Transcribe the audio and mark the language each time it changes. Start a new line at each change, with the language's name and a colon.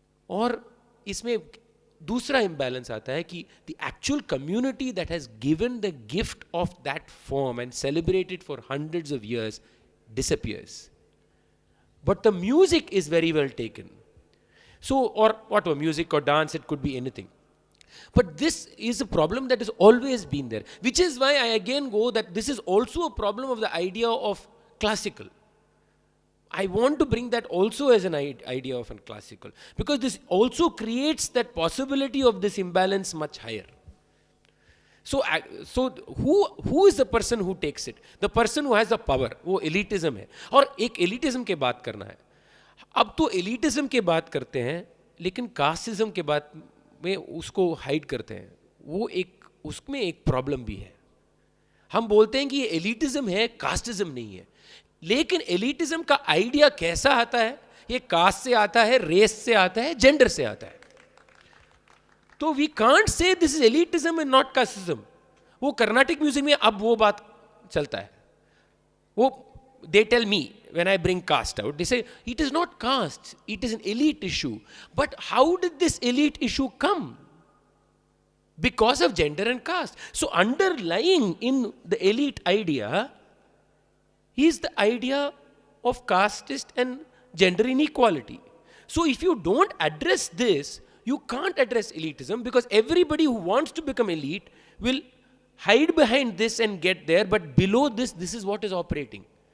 Hindi: और इसमें दूसरा इम्बैलेंस आता है कि
English: The actual community that has given the gift of that form and celebrated for hundreds of years disappears, but the music is very well taken. So, or whatever, music or dance, it could be anything. But this is a problem that has always been there, which is why I again go that this is also a problem of the idea of classical. I want to bring that also as an idea of a classical, because this also creates that possibility of this imbalance much higher. So who is the person who takes it? The person who has the power.
Hindi: वो elitism है, और एक elitism के बात करना है। अब तो elitism के बात करते हैं लेकिन casteism के बात में उसको हाइड करते हैं। वो एक, उसमें एक प्रॉब्लम भी है। हम बोलते हैं कि ये elitism है, casteism नहीं है, लेकिन elitism का आइडिया कैसा आता है? ये कास्ट से आता है, रेस से आता है, जेंडर से आता है। तो
English: We can't say this is elitism and not casteism.
Hindi: वो कर्नाटिक म्यूजिक में अब वो बात चलता है। वो
English: They tell me when I bring caste out, they say it is not caste, it is an elite issue. But how did this elite issue come? Because of gender and caste. So underlying in the elite idea is the idea of casteist and gender inequality. So if you don't address this, you can't address elitism, because everybody who wants to become elite will hide behind this and get there, but below this, this is what is operating.